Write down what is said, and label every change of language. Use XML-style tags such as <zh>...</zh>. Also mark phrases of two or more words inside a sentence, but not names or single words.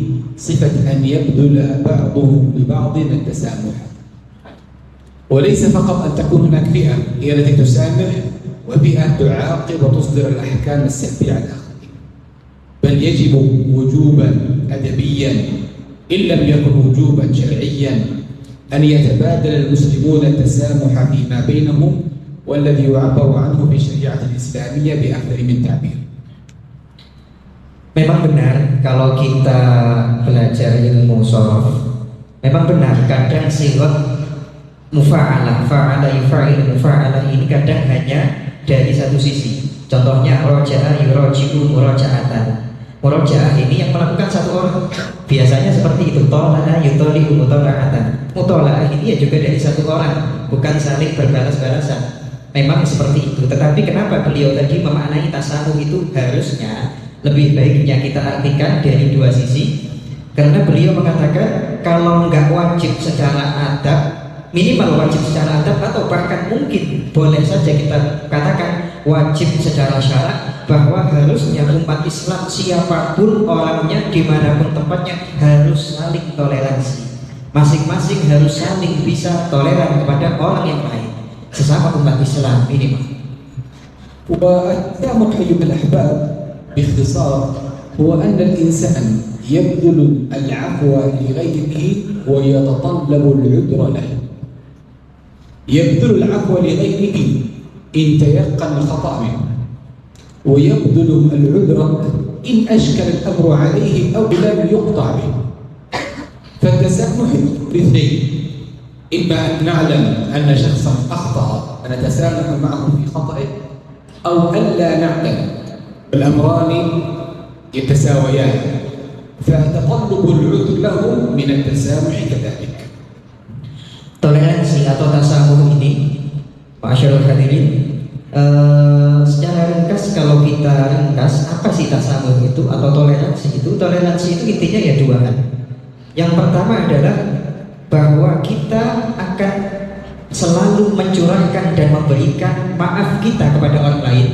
<ar>صفة أن يبذل بعضهم لبعض التسامح، وليس فقط أن تكون هناك فئة هي التي تسامح وفئة تعاقب وتصدر الأحكام السلبية على الآخرين، بل يجب وجوبا أدبيا إن لم يكن وجوبا شرعيا أن يتبادل المسلمون التسامح فيما بينهم، والذي يعبر عنه في الشريعة الإسلامية بأكثر من تعبير.</ar> <id>Memang benar kalau kita belajar ilmu shorof, memang benar kadang</id> <ar>صيغة مفاعلة، فعل يفاعل مفاعلة</ar> <id>ini kadang hanya dari satu sisi.</id> <ar>Contohnya راجع يراجع مراجعة.</ar> <id>Muraja'ah ini yang melakukan satu orang. Biasanya seperti itu,</id> <ar>طالع يطالع مطالعة.</ar> <id>Mutala'ah ini ya juga dari satu orang, bukan saling berbalas-balasan. Memang seperti itu. Tetapi kenapa beliau tadi memaknai tasamuh itu harusnya lebih baiknya kita artikan dari dua sisi, karena beliau mengatakan kalau nggak wajib secara adab, minimal wajib secara adab, atau bahkan mungkin boleh saja kita katakan wajib secara syarak, bahwa harusnya umat Islam siapapun orangnya dimanapun tempatnya harus saling toleransi, masing-masing harus saling bisa toleran kepada orang yang lain, sesama umat Islam minimal.</id> <ar>والتسامح أيها الأحباب باختصار هو أن الإنسان يبذل العفو لغيره ويتطلب العذر له. يبذل العفو لغيره إن تيقن الخطأ منه، ويبذل العذر إن أشكل الأمر عليه أو لم يقطع به. فالتسامح باثنين: إما أن نعلم أن شخصا أخطأ فنتسامح معه في خطئه، أو ألا نعلم. الأمران يتساويان، فتطلب العذر له من التسامح كذلك.</ar> <id>Toleransi atau tasamuh ini,</id> <ar>معاشر الحاضرين,</ar> <id>secara ringkas kalau kita ringkas apa sih tasamuh itu atau toleransi itu? Toleransi itu intinya ya dua hal. Yang pertama adalah bahwa kita akan selalu mencurahkan dan memberikan maaf kita kepada orang lain.</id>